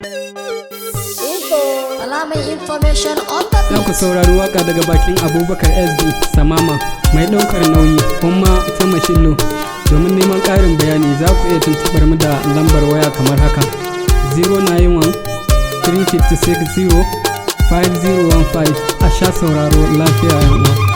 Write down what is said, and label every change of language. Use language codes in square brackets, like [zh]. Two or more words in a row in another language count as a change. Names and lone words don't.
[en] Info. Alamar information on the Za ku beat. [ha] saurari waka daga bakin Abubakar S B Samama, mai ɗaukar nauyi, Umma ta Mashillo. Domin neman ƙarin bayani, za ku iya tuntuɓar mu da lambar waya kamar haka: zero nine one, three fifty six zero, five zero one five. A sha sauraro lafiya, yan uwa.